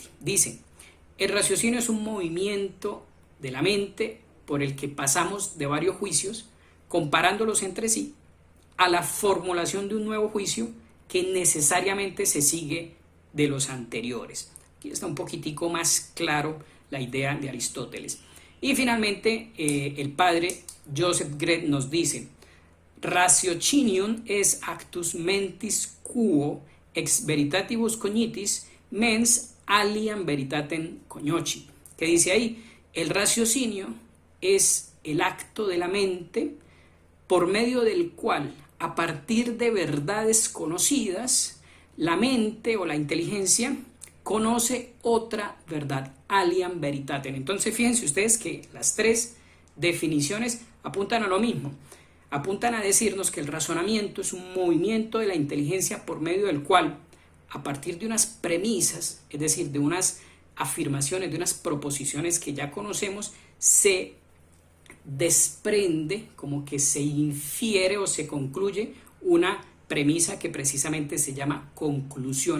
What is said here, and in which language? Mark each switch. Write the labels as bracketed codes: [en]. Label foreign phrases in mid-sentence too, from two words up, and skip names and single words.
[es] Dice: el raciocinio es un movimiento de la mente por el que pasamos de varios juicios, comparándolos entre sí, a la formulación de un nuevo juicio que necesariamente se sigue de los anteriores. Aquí está un poquitico más claro la idea de Aristóteles. Y finalmente el padre Joseph Gret nos dice: [la] ratiocinium es actus mentis quo ex veritatibus cognitis mens aliam veritatem cognoscit. [es] ¿Qué dice ahí? El raciocinio es el acto de la mente por medio del cual, a partir de verdades conocidas, la mente o la inteligencia conoce otra verdad, [la] aliam veritatem. [es] Entonces fíjense ustedes que las tres definiciones apuntan a lo mismo, apuntan a decirnos que el razonamiento es un movimiento de la inteligencia por medio del cual, a partir de unas premisas, es decir, de unas afirmaciones, de unas proposiciones que ya conocemos, se desprende, como que se infiere o se concluye una premisa que precisamente se llama conclusión.